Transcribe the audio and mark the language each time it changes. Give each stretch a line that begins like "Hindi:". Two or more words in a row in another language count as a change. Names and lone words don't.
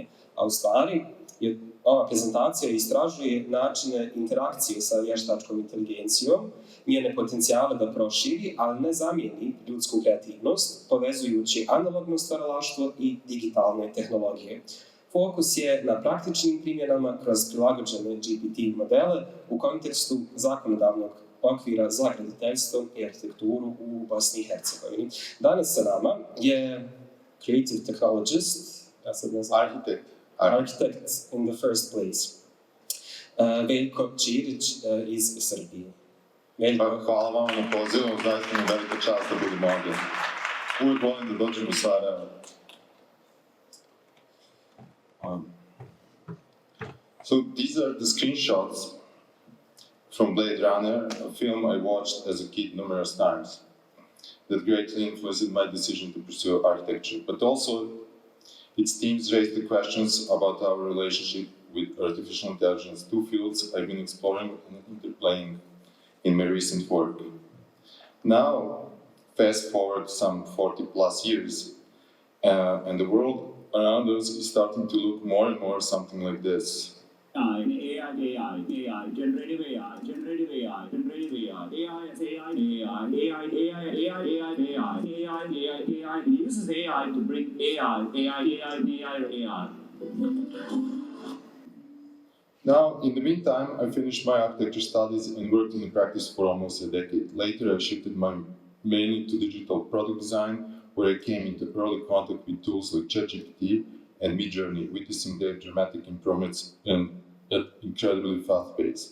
Croatian: A u stvari, ova prezentacija istražuje načine interakcije sa vještačkom inteligencijom, njene potencijale da proširi, ali ne zamijeni ljudsku kreativnost, povezujući analogno stvaralaštvo i digitalne tehnologije. Fokus je na praktičnim primjenama kroz prilagođene GPT modele u kontekstu zakonodavnog okvira za graditeljstvo i arhitekturu u Bosni i Hercegovini. Danas sa nama je
English: Creative Technologist, Architect in the first place,
Croatian: Veljko Ćirić iz Srbije. Hvala vam na pozivu, zaista mi velika čast da budemo ovdje. Uvijek volim da dođem u Sarajevo.
English: So these are the screenshots from Blade Runner, a film I watched as a kid numerous times that greatly influenced my decision to pursue architecture. But also, its themes raise the questions about our relationship with artificial intelligence, two fields I've been exploring and interplaying in my recent work. Now, fast forward some 40 plus years, and the world around us is starting to look more and more something like this. AI, generative AI, generative AI, generative AI, AI is AI, AI. He uses AI to bring AI. Now, in the meantime, I finished my architecture studies and worked in practice for almost a decade. Later, I shifted mainly to digital product design, where I came into early contact with tools like ChatGPT and Midjourney, witnessing their dramatic improvements at incredibly fast pace.